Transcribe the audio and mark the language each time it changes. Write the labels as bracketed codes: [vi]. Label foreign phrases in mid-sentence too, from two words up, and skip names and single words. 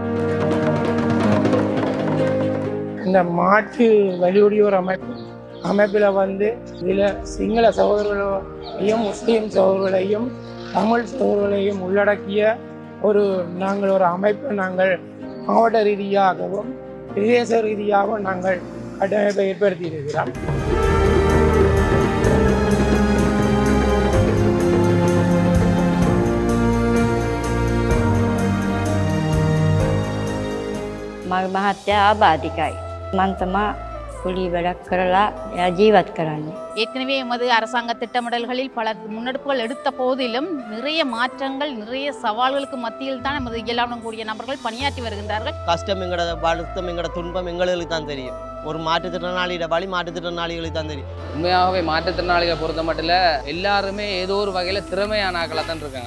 [ta] இந்த மாற்று வலியுடையோர் அமைப்பில் இதில் சிங்கள சகோதரர்களையும் முஸ்லீம் சகோதரர்களையும் தமிழ் சகோதரர்களையும் உள்ளடக்கிய நாங்கள் ஒரு அமைப்பை நாங்கள் மாவட்ட ரீதியாகவும் பிரதேச ரீதியாகவும் நாங்கள் கட்டமைப்பை ஏற்படுத்தி இருக்கிறோம். [si] මහත්තයා ආබාධිකයි. මං තමා කුලී වැඩක් කරලා ජීවත් කරන්නේ. [ta] ஏற்கனவே எமது அரசாங்க திட்டமிடல்களில் பல முன்னெடுப்புகள் எடுத்த போதிலும் நிறைய மாற்றங்கள் நிறைய சவால்களுக்கு மத்தியில் தான் எமது இயலாமையுடன் கூடிய நபர்கள் பணியாற்றி வருகின்றார்கள். கஷ்டம் எங்களோட வருத்தம் எங்களோட துன்பம் எங்களுக்கு தான் தெரியும். ஒரு மாற்றுத்திறனாளியோட வழி மாற்றுத்திறனாளிகளுக்கு தான் தெரியும். உண்மையாகவே மாற்றுத்திறனாளிகளை பொறுத்த மட்டும் எல்லாருமே ஏதோ ஒரு வகையில் திறமையான ஆக்களாக தான் இருக்காங்க.